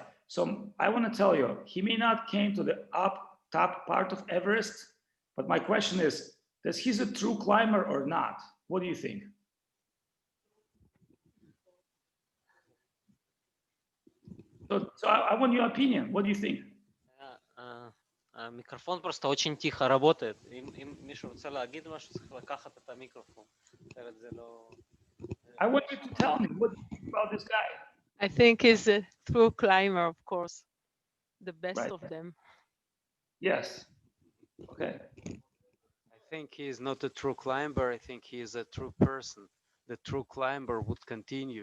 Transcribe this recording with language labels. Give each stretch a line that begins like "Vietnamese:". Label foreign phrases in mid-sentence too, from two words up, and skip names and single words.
English: So I want to tell you, he may not came to the top part of Everest, but my question is, he's a true climber or not? What do you think? So I want your opinion. What do you think?
Russian: המיקרופון просто очень תיכו работает.
Hebrew: אם מישהו רוצה להגיד משהו, צריך לקחת את המיקרופון. אחרת זה לא...
English: I want you to tell me what you think about this guy. I think he's a true climber, of course, the best Right. of them. Yes. Okay. I think he is not a true climber. I think he is a true person. The true climber would continue.